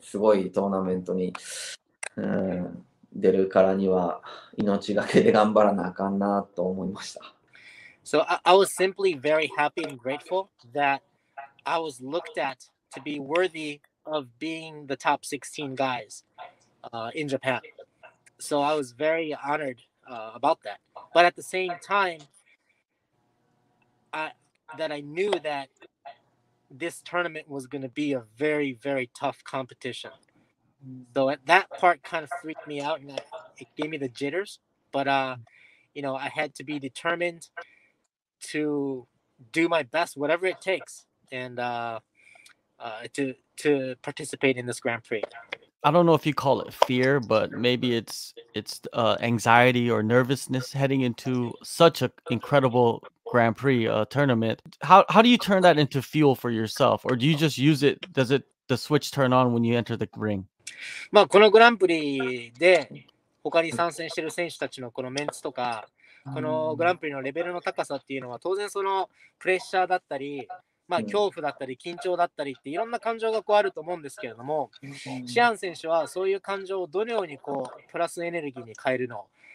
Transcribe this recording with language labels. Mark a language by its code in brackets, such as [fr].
[ja] すごいトーナメントに、出るからには命がけで頑張らなあかんなと思いました。 [en] So I was simply very happy and grateful that I was looked at to be worthy of being the top 16 guys in Japan. So I was very honored about that. But at the same time, I knew that this tournament was going to be a very, very tough competition. So that part kind of freaked me out and it gave me the jitters. But, I had to be determined to do my best, whatever it takes, and to participate in this Grand Prix. I don't know if you call it fear, but maybe it's anxiety or nervousness heading into such an incredible Grand Prix tournament. How do you turn that into fuel for yourself, or do you just use it? Does the switch turn on when you enter the ring? [ja] このグランプリで他に参戦している選手たちのこのメンツとか、このグランプリのレベルの高さっていうのは当然そのプレッシャーだったり、恐怖だったり緊張だったりっていろんな感情があると思うんですけれども、シアン選手はそういう感情をどのようにプラスエネルギーに変えるの